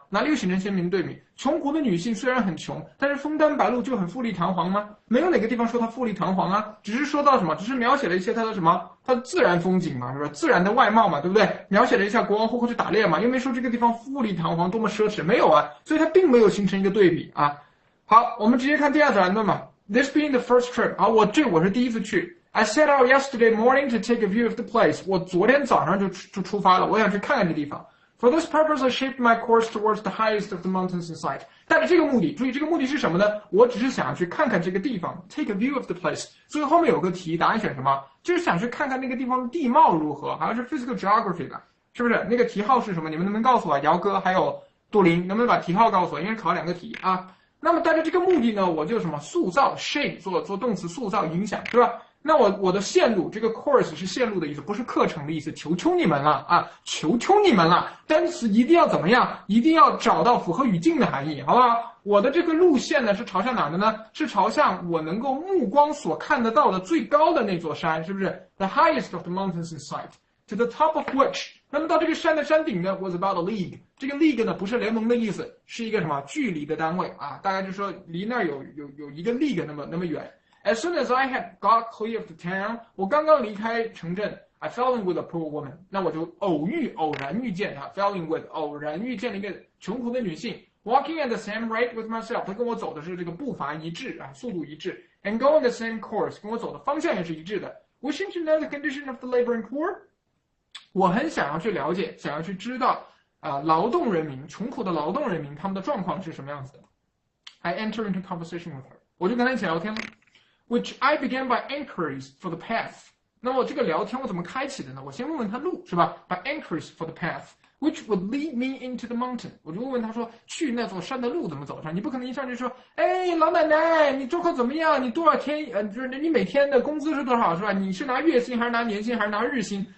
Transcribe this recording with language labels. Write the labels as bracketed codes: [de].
[zh] 哪里有形成鲜明的对比？穷苦的女性虽然很穷，但是枫丹白露就很富丽堂皇吗？没有哪个地方说她富丽堂皇啊，只是说到什么？只是描写了一些她的什么？她的自然风景嘛，是吧？自然的外貌嘛，对不对？描写了一下国王会去打猎嘛，又没说这个地方富丽堂皇多么奢侈，没有啊，所以它并没有形成一个对比啊。好，我们直接看第2段论嘛。 [en] This being the first trip， [zh] 我是第一次去。 [en] I set out yesterday morning to take a view of the place。 [zh] 我昨天早上就出发了，我想去看看这地方。 [en] For this purpose, I shaped my course towards the highest of the mountains in sight。 [zh] 带着这个目的，注意这个目的是什么呢？我只是想去看看这个地方 ， [en] take a view of the place。 [zh] 所以后面有个题，答案选什么？就是想去看看那个地方的地貌如何，好像是 physical geography 吧，是不是？那个题号是什么？你们能不能告诉我？姚哥还有杜林，能不能把题号告诉我？因为考2个题啊。那么带着这个目的呢，我就什么塑造 shape 做动词塑造影响，对吧？那我的线路，这个 course 是线路的意思，不是课程的意思。求你们了啊！求你们了！单词一定要怎么样？一定要找到符合语境的含义，好不好？我的这个路线呢是朝向哪的呢？是朝向我能够目光所看得到的最高的那座山，是不是 ？ [en] The highest of the mountains in sight, to the top of which。 [zh] 那么到这个山的山顶呢 ， [en] was about a league。 [zh] 这个 league 呢不是联盟的意思，是一个什么距离的单位啊？大概就是说离那儿有一个 league 那么远。 [en] As soon as I had got clear of the town， [zh] 我刚刚离开城镇 [en] I fell in with a poor woman， [zh] 那我就偶然遇见她 [en] ，fell in with [zh] 偶然遇见了一个穷苦的女性 [en] ，walking at the same rate with myself， [zh] 她跟我走的是这个步伐一致啊，速度一致 [en] ，and going the same course， [zh] 跟我走的方向也是一致的。 [en] Wishing to know the condition of the laboring poor， [zh] 我很想要去了解，想要去知道劳动人民，穷苦的劳动人民他们的状况是什么样子的。 [en] I enter into conversation with her， [zh] 我就跟她一起聊天了 [en] ，which I began by inquiries for the path。 [zh] 那么这个聊天我怎么开启的呢？我先问问他路是吧 ？ [en] By inquiries for the path which would lead me into the mountain， [zh] 我就问问他说去那座山的路怎么走上？你不可能一上去说，哎，老奶奶，你状况怎么样？你多少天？就是你每天的工资是多少是吧？你是拿月薪还是拿年薪还是拿日薪？